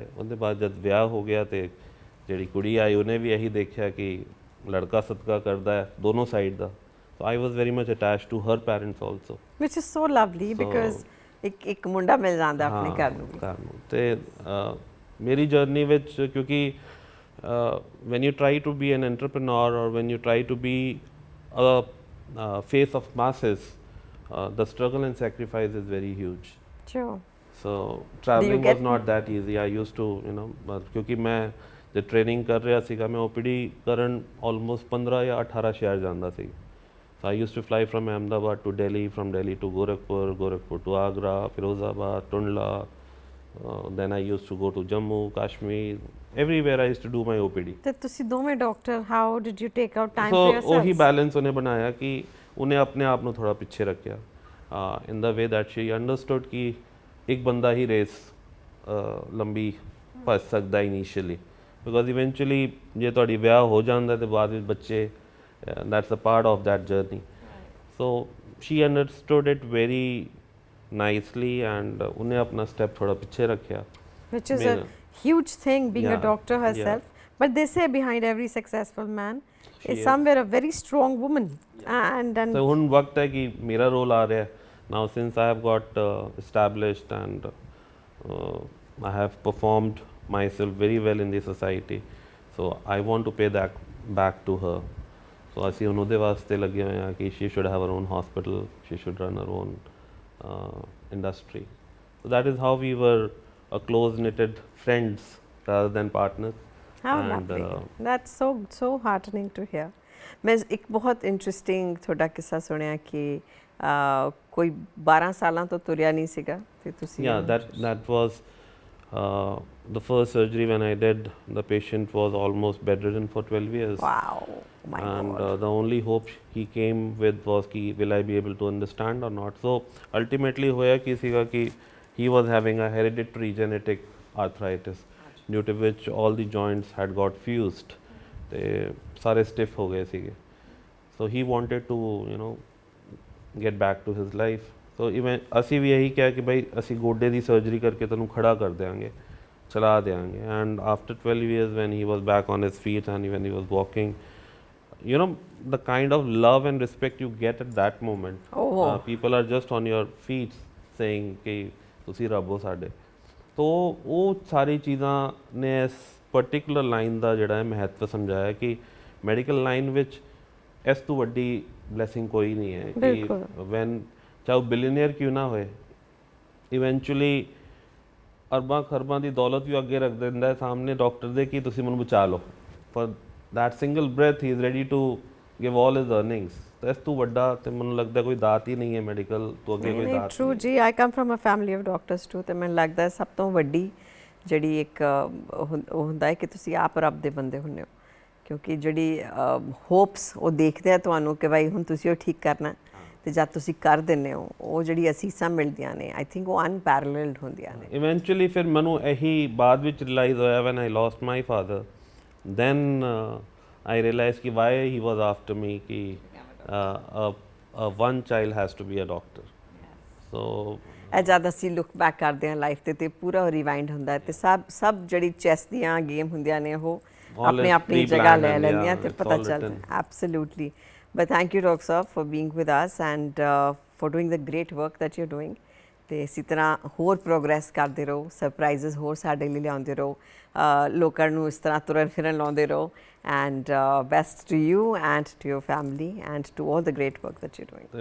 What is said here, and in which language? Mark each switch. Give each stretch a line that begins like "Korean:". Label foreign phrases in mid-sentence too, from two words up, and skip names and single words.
Punjabi: ਉਹਦੇ ਬਾਅਦ ਜਦ ਵਿਆਹ ਹੋ ਗਿਆ ਅਤੇ ਜਿਹੜੀ ਕੁੜੀ ਆਈ ਉਹਨੇ ਵੀ ਇਹੀ ਦੇਖਿਆ ਕਿ ਲੜਕਾ ਸਦਕਾ ਕਰਦਾ ਹੈ ਦੋਨੋਂ ਸਾਈਡ ਦਾ।
English: so I was very much attached to her parents also, which is so lovely because
Punjabi: ਇੱਕ ਮੁੰਡਾ ਮਿਲ ਜਾਂਦਾ ਆਪਣੇ ਘਰ ਨੂੰ। ਅਤੇ ਮੇਰੀ ਜਰਨੀ ਵਿੱਚ ਕਿਉਂਕਿ
English: when you try to be an entrepreneur or when you try to be a face of masses, the struggle and sacrifice is very huge. Sure. So traveling was get- not that easy. I used to,
Punjabi: ਕਿਉਂਕਿ ਮੈਂ ਜਬ ਟ੍ਰੇਨਿੰਗ ਕਰ ਰਹਾ ਸੀਗਾ ਮੈਂ OPD ਕਰਨ almost 15 ਜਾਂ 18 ਸ਼ਹਿਰ ਜਾਂਦਾ ਸੀ.
English: So I used to fly from Ahmedabad to Delhi, from Delhi to Gorakhpur, Gorakhpur to Agra, Firozabad, Tundla. Then I used to go to Jammu, Kashmir. Everywhere I used to do my OPD.
Punjabi: ਤੇ ਤੁਸੀਂ ਦੋਵੇਂ
English: doctor how did you take out time ਸੋ ਫॉर
Punjabi: ਉਹੀ
English: yourselves?
Punjabi: ਬੈਲੈਂਸ ਉਹਨੇ ਬਣਾਇਆ ਕਿ ਉਹਨੇ ਆਪਣੇ ਆਪ ਨੂੰ ਥੋੜਾ ਪਿੱਛੇ ਰੱਖਿਆ
English: in the way that she understood
Punjabi: ਕਿ ਇੱਕ ਬੰਦਾ ਹੀ ਰੇਸ ਲੰਬੀ ਭੱਜ ਸਕਦਾ
English: initially because eventually
Punjabi: ਜੇ ਤੁਹਾਡੀ ਵਿਆਹ ਹੋ ਜਾਂਦਾ ਤੇ ਬਾਅਦ ਵਿੱਚ ਬੱਚੇ
English: that's a part of that journey so she understood it very nicely and
Punjabi: ਉਹਨੇ ਆਪਣਾ ਸਟੈਪ ਥੋੜਾ ਪਿੱਛੇ ਰੱਖਿਆ
English: Which is a
Punjabi: ਮੇਰਾ-
English: huge thing being a Yeah, doctor yeah. herself. But they say behind every successful man She is is. somewhere a very strong woman. And So
Punjabi: ਹੁਣ ਵਕਤ ਹੈ ਕਿ ਮੇਰਾ ਰੋਲ ਆ ਰਿਹਾ
English: now since I have got established and I have performed myself very well in the society so I want to pay that back to her so
Punjabi: ਅਸੀਂ ਹੁਣ ਉਹਦੇ ਵਾਸਤੇ ਲੱਗੇ ਹੋਏ ਹਾਂ ਕਿ
English: she should have her own hospital, she should run her own industry. So that is how we were a close knitted friends rather than partners. how And, lovely. That's so heartening to hear.
Punjabi: ਮੈਂ ਇੱਕ ਬਹੁਤ ਇੰਟਰਸਟਿੰਗ ਤੁਹਾਡਾ ਕਿੱਸਾ ਸੁਣਿਆ ਕਿ ਕੋਈ 12 ਸਾਲਾਂ ਤੋਂ ਤੁਰਿਆ ਨਹੀਂ ਸੀਗਾ ਤੇ ਤੁਸੀਂ
English: Yeah, that was the first surgery when I did. The patient was almost bedridden for 12 years. Wow, my And God. the only hope he came with was ki will I be able to understand or not. So ultimately
Punjabi: ਹੋਇਆ ਕੀ ਸੀਗਾ ਕਿ
English: he was having a hereditary genetic arthritis due to which all the joints had got fused.
Punjabi: ਤੇ ਸਾਰੇ stiff ਹੋ ਗਏ ਸੀਗੇ.
English: So he wanted to get back to his life. So even
Punjabi: ਅਸੀਂ ਵੀ ਇਹੀ ਕਿਹਾ ਕਿ ਭਾਈ ਅਸੀਂ ਗੋਡੇ ਦੀ ਸਰਜਰੀ ਕਰਕੇ ਤੈਨੂੰ ਖੜਾ ਕਰ ਦਿਆਂਗੇ ਚਲਾ ਦਿਆਂਗੇ
English: and after 12 years when he was back on his feet and when he was walking the kind of love and respect you get at that moment people are just on your feet saying
Punjabi: ਕਿ ਤੁਸੀਂ ਰੱਬ ਹੋ ਸਾਡੇ ਤੋ ਉਹ ਸਾਰੀ ਚੀਜ਼ਾਂ ਨੇ ਇਸ
English: particular line
Punjabi: ਦਾ ਜਿਹੜਾ ਹੈ ਮਹੱਤਵ ਸਮਝਾਇਆ ਕਿ
English: medical line
Punjabi: ਵਿੱਚ ਇਸ ਤੋਂ ਵੱਡੀ ਬਲੇਸਿੰਗ ਕੋਈ ਨਹੀਂ ਹੈ ਕਿ ਵੈਨ ਚਾਹੇ ਬਿਲੀਅਨਰ ਕਿਉਂ ਨਾ ਹੋਏ ਇਵੈਂਚੁਅਲੀ ਅਰਬਾਂ ਖਰਬਾਂ ਦੀ ਦੌਲਤ ਵੀ ਅੱਗੇ ਰੱਖ ਦਿੰਦਾ ਹੈ ਸਾਹਮਣੇ ਡਾਕਟਰ ਦੇ ਕਿ ਤੁਸੀਂ ਮੈਨੂੰ ਬਚਾ ਲਓ
English: for that single breath he is ready to give all his earnings
Punjabi: ਤਾਂ ਇਸ ਤੋਂ ਵੱਡਾ ਤੇ ਮੈਨੂੰ ਲੱਗਦਾ ਕੋਈ ਦਾਤ ਹੀ ਨਹੀਂ ਹੈ ਮੈਡੀਕਲ ਤੋਂ ਅੱਗੇ ਕੋਈ ਦਾਤ ਟਰੂ ਜੀ
English: I come from a family of doctors too
Punjabi: ਤੇ ਮੈਨੂੰ ਲੱਗਦਾ ਹੈ ਸਭ ਤੋਂ ਵੱਡੀ ਜਿਹੜੀ ਇੱਕ ਉਹ ਹੁੰਦਾ ਹੈ ਕਿ ਤੁਸੀਂ ਆਪ ਰੱਬ ਦੇ ਬੰਦੇ ਹੁੰਦੇ ਹੋ ਕਿਉਂਕਿ ਜਿਹੜੀ ਹੋਪਸ ਉਹ ਦੇਖਦੇ ਆ ਤੁਹਾਨੂੰ ਕਿ ਭਾਈ ਹੁਣ ਤੁਸੀਂ ਉਹ ਠੀਕ ਕਰਨਾ ਤੇ ਜਦ ਤੁਸੀਂ ਕਰ ਦਿੰਦੇ ਹੋ ਉਹ ਜਿਹੜੀ ਅਸੀਸਾਂ ਮਿਲਦੀਆਂ ਨੇ
English: I think
Punjabi: ਉਹ ਅਨਪੈਰਲਲਡ ਹੁੰਦੀਆਂ ਨੇ ਇਵੈਂਚੁਅਲੀ ਫਿਰ ਮੈਨੂੰ ਇਹੀ ਬਾਅਦ ਵਿੱਚ ਰਿਅਲਾਈਜ਼ ਹੋਇਆ
English: when I lost my father then I realized ki why he was after me ki one child has to be a doctor. So
Punjabi: ਇਹ ਜਦ ਅਸੀਂ
English: look back
Punjabi: ਕਰਦੇ ਹਾਂ ਲਾਈਫ ਤੇ ਪੂਰਾ ਰਿਵਾਈਂਡ ਹੁੰਦਾ ਹੈ ਤੇ ਸਭ ਜਿਹੜੀ ਚੈਸ ਦੀਆਂ ਗੇਮ ਹੁੰਦੀਆਂ ਨੇ ਉਹ ਆਪਣੀ ਆਪਣੀ ਜਗ੍ਹਾ ਲੈ ਲੈਂਦੀਆਂ ਤੇ ਪਤਾ ਚੱਲਦਾ
English: absolutely but thank you doctor
Punjabi: ਸਾਹਿਬ
English: for being with us and for doing the great work that you are doing
Punjabi: ਤੇ ਇਸੇ ਤਰ੍ਹਾਂ ਹੋਰ ਪ੍ਰੋਗਰੈਸ ਕਰਦੇ ਰਹੋ ਸਰਪ੍ਰਾਈਜ਼ਸ ਹੋਰ ਸਾਡੇ ਲਈ ਲਿਆਉਂਦੇ ਰਹੋ ਲੋਕਾਂ ਨੂੰ ਇਸ ਤਰ੍ਹਾਂ ਤੁਰਨ ਫਿਰਨ ਲਾਉਂਦੇ ਰਹੋ
English: and best to you and to your family and to all the great work that you are doing